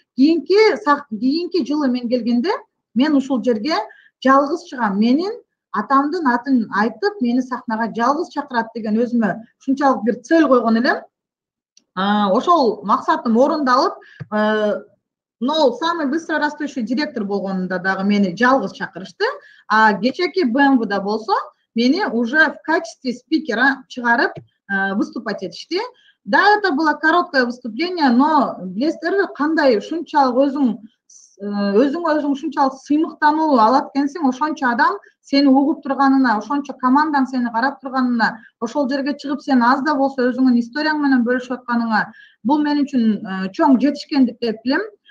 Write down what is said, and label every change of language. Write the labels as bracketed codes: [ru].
[ky] Кийинки жылы мен келгенде мен ушул жерге жалгыз чыгам, менин атамдын атын айтып, мени сахнага жалгыз чакырат деген өзүмө ушунчалык бир цель койгон элем. Ошол максатым орундалып, [ru] но самый быстро растущий директор [ky] болгонунда дагы мени жалгыз чакырышты. А кечеки BMW-да болсо мени [ru] уже в качестве спикера [ky] чыгарып [ru] выступать [ky] этишти. [ru] Да, это было короткое выступление, но [ky] билесиздерби кандай ушунчалык өзүң ушунчалык сыймыктануу алат экенсиң, ошончо адам сени угуп турганына, ошончо командаң сени карап турганына, ошол жерге чыгып сен аз да болсо өзүңдүн историяң менен бөлүшүп атканыңа, бул мен үчүн чоң жетишкендик деп билем.